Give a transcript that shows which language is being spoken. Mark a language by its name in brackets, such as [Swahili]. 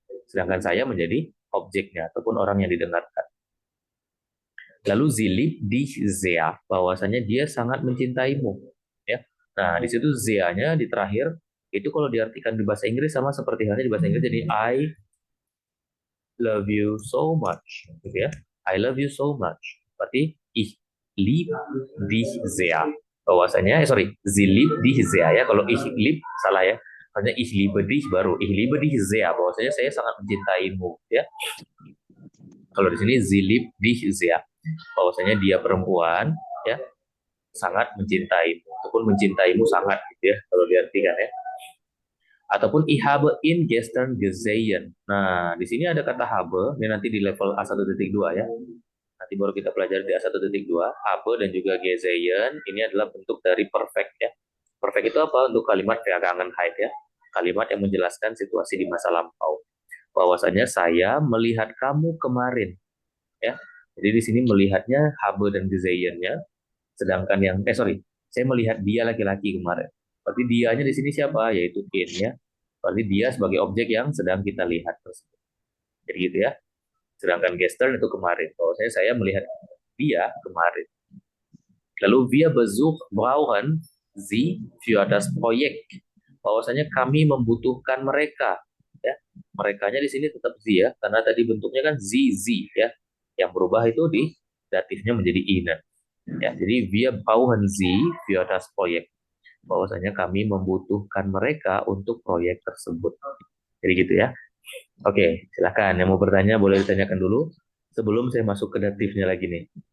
[Indonesian] Sedangkan saya menjadi objeknya ataupun orang yang didengarkan. Lalu [German] sie liebt dich sehr, [Indonesian] bahwasanya dia sangat mencintaimu. Ya, nah di situ sehr-nya di terakhir itu kalau diartikan di bahasa Inggris sama seperti halnya di bahasa Inggris, jadi [English] I love you so much, [Indonesian] gitu ya. [English] I love you so much. [German] Berarti ich lieb dich sehr. Bahwasanya, sie liebt dich sehr ya. [Indonesian] Kalau ich lieb salah ya. Hanya [German] ich liebe dich [Indonesian] baru. [German] Ich liebe dich sehr. [Indonesian] Bahwasanya saya sangat mencintaimu, ya. Kalau di sini [German] sie liebt dich sehr. [Indonesian] Bahwasanya dia perempuan, ya, sangat mencintaimu ataupun mencintaimu sangat, gitu ya. Kalau diartikan ya. [German] Ataupun ich habe ihn gestern gesehen. [Indonesian] Nah, di sini ada kata habe, ini nanti di level A1.2 ya. Nanti baru kita pelajari di A1.2. Habe dan juga gesehen, ini adalah bentuk dari perfect ya. Perfect itu apa? Untuk kalimat Vergangenheit ya. Kalimat yang menjelaskan situasi di masa lampau. Bahwasanya saya melihat kamu kemarin. Ya. Jadi di sini melihatnya habe dan gesehen-nya. Sedangkan yang, saya melihat dia laki-laki kemarin. Berarti dianya di sini siapa? Yaitu in ya. Berarti dia sebagai objek yang sedang kita lihat tersebut. Jadi gitu ya. Sedangkan gestern itu kemarin. Bahwasanya saya melihat dia kemarin. [German] Lalu wir brauchen sie für das Projekt. [Indonesian] Bahwasanya kami membutuhkan mereka. Ya. Merekanya di sini tetap sie ya. Karena tadi bentuknya kan sie ya. Yang berubah itu di datifnya menjadi ihnen. [German] Ya, jadi wir brauchen sie für das Projekt. [Indonesian] Bahwasanya kami membutuhkan mereka untuk proyek tersebut. Jadi gitu ya. Oke, silakan. Yang mau bertanya boleh ditanyakan dulu sebelum saya masuk ke datifnya lagi nih.